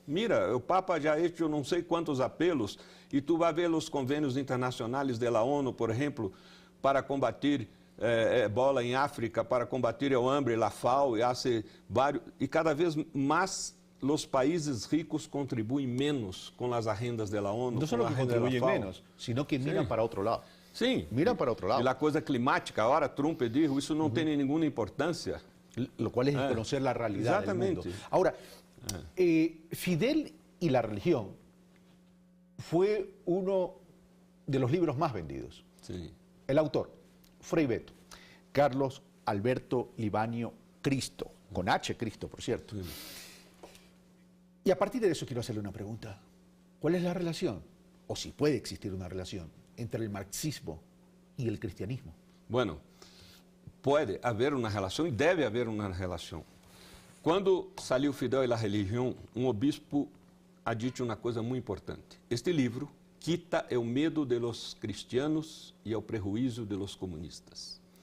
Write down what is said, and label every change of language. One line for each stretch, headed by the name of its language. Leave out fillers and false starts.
Portuguese: Mira, o Papa já hecho não sei quantos apelos e tu vai ver os convênios internacionais da ONU, por exemplo, para combater ebola em África, para combater o hambre, la FAO, e cada vez mais os países ricos contribuem menos com as agendas da ONU.
Spanish: No solo que contribuyen menos, sino que miran para otro lado.
Portuguese: Sim.
Spanish: Miran para otro lado.
Portuguese: E a coisa climática, agora Trump dijo, isso não tem nenhuma importância.
Spanish: Lo cual es desconocer la realidad Exactamente. del mundo. Ahora, Fidel y la religión fue uno de los libros más vendidos. Sí. El autor, Frei Beto, Carlos Alberto Livanio Cristo, con H Cristo, por cierto. Sí. Y a partir de eso quiero hacerle una pregunta. ¿Cuál es la relación, o si puede existir una relación, entre el marxismo y el cristianismo?
Portuguese: Bueno, pode haver uma relação e deve haver uma relação. Quando saiu Fidel e a religião, um obispo ha dito uma coisa muito importante. Este livro quita o medo de los cristianos e o prejuízo de los comunistas.